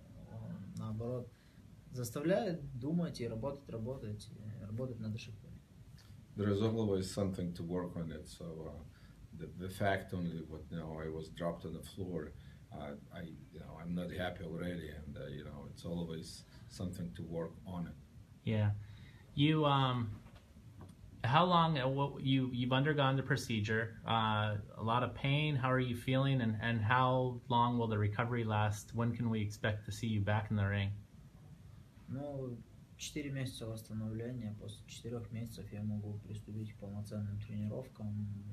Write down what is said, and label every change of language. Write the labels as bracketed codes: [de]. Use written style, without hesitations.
[ru] Он, наоборот, заставляет думать и работать над ошибками. [en] There is always something to work on it. So the fact only what I was dropped on the floor, I'm not happy already, and it's always something to work on it. Yeah. You how long you've undergone the procedure, a lot of pain, how are you feeling, and how long will the recovery last? When can we expect to see you back in the ring? [ru] 4 месяца восстановления. После 4 месяцев я могу приступить к полноценным тренировкам.